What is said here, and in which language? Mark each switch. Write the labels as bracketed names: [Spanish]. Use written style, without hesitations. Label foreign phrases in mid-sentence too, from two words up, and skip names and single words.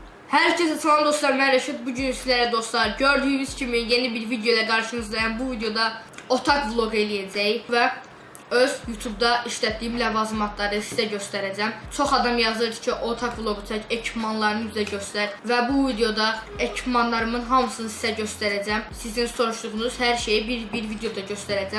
[Turkish] Herkese salam dostlar, ben Reşit. Bugün sizlere dostlar gördüğünüz gibi yeni bir video ile karşınızdayım. [Azerbaijani] Bu videoda otak vlog eləyəcəyik və öz YouTube'da işlətdiyim ləvazimatları sizə göstərəcəm. Çox adam yazır ki, otak vlogu çək, ekipmanlarını bizə göstər və bu videoda ekipmanlarımın hamısını sizə göstərəcəm. Sizin soruşduğunuz hər şeyi bir videoda göstərəcəm.